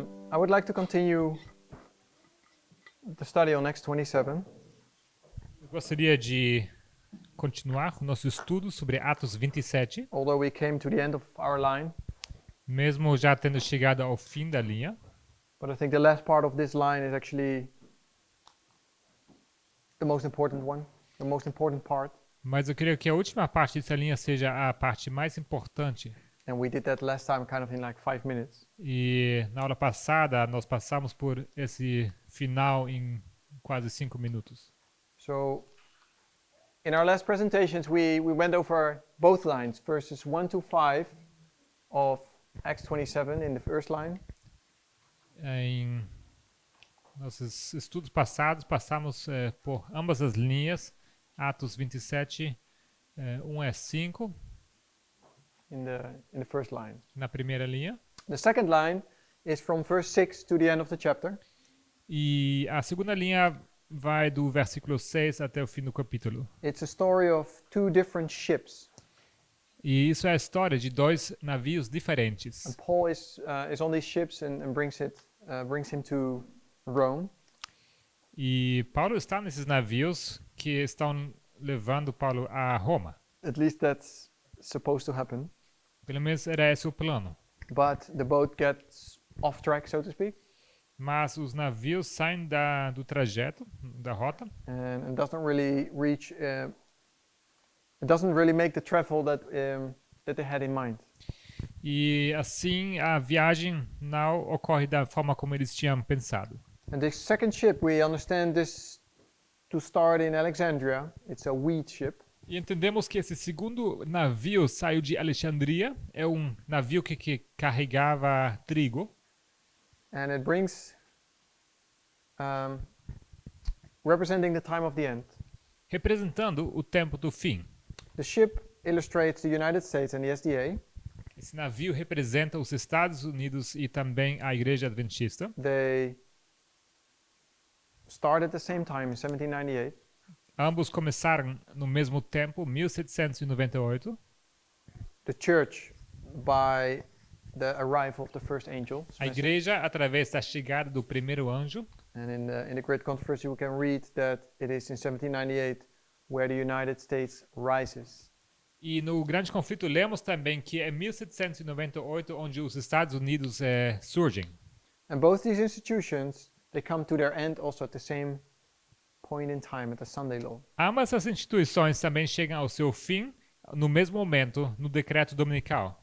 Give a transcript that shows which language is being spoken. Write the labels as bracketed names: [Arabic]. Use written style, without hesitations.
[English] I would like to continue the study on Acts 27. [Portuguese] Eu gostaria de continuar o nosso estudo sobre Atos 27, [English] Although we came to the end of our line, [Portuguese] mesmo já tendo chegado ao fim da linha. [English] but I think the last part of this line is actually the most important one, the most important part. [Portuguese] Mas eu creio que a última parte dessa linha seja a parte mais importante. [English] And we did that last time kind of in like 5 minutes. [Portuguese] E na aula passada nós passamos por esse final em quase 5 minutos. [English] So in our last presentations, we went over both lines, verses 1 to 5 of Acts 27 in the first line, [Portuguese] Em nossos estudos passados, passamos por ambas as linhas, Atos 27, 1 a 5, [English] in the first line. [Portuguese] na primeira linha. [English] The second line is from verse 6 to the end of the chapter. [Portuguese] E a segunda linha vai do versículo 6 até o fim do capítulo. [English] It's a story of two different ships. [Portuguese] E isso é a história de dois navios [English] And [Portuguese] diferentes. [English] Paul is on these ships and brings him to Rome. [Portuguese] E Paulo está nesses navios que estão levando Paulo a Roma. [English] At least that's supposed to happen. [Portuguese] Pelo menos era esse o plano. [English] But the boat gets off track, so to speak, [Portuguese] Mas os navios saem do trajeto, da rota, [English] and doesn't really reach. It doesn't really make the travel that they had in mind. [Portuguese] e assim a viagem não ocorre da forma como eles tinham pensado. [English] And this second ship, we understand this to start in Alexandria. It's a wheat ship. [Portuguese] E entendemos que esse segundo navio saiu de Alexandria, é um navio que carregava trigo, [English] And it brings, representing the time of the end. [Portuguese] representando o tempo do fim. [English] The ship illustrates the United States and the SDA. [Portuguese] Esse navio representa os Estados Unidos e também a Igreja Adventista. [English] They started at the same time in 1798. [Portuguese] Ambos começaram no mesmo tempo, 1798. [English] The church by the arrival of the first angel. [Portuguese] A igreja através da chegada do primeiro anjo. [English] And in the Great Controversy, we can read that it is in 1798 where the United States rises. [Portuguese] E no Grande Conflito lemos também que é 1798 onde os Estados Unidos surgem. [English] And both these institutions, they come to their end also at the same point in time, at the Sunday Law. [Portuguese] Ambas as instituições também chegam ao seu fim no mesmo momento no decreto dominical.